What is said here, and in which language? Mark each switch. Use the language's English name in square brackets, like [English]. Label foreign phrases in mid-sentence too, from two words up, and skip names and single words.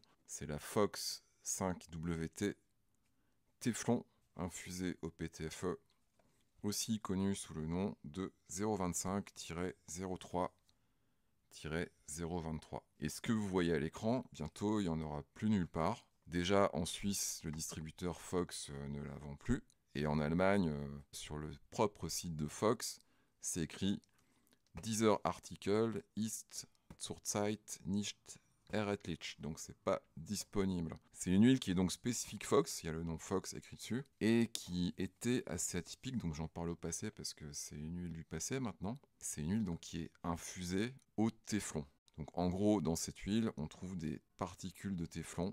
[French] C'est la Fox 5WT Téflon infusée au PTFE, aussi connue sous le nom de 025-03-023. Et ce que vous voyez à l'écran, bientôt il n'y en aura plus nulle part. Déjà en Suisse, le distributeur Fox ne la vend plus. Et en Allemagne, sur le propre site de Fox, c'est écrit [German] Dieser Artikel ist zurzeit nicht erhältlich, [French] donc c'est pas disponible. C'est une huile qui est donc spécifique Fox, il y a le nom Fox écrit dessus, et qui était assez atypique, donc j'en parle au passé parce que c'est une huile du passé maintenant. C'est une huile donc qui est infusée au téflon. Donc en gros, dans cette huile, on trouve des particules de téflon.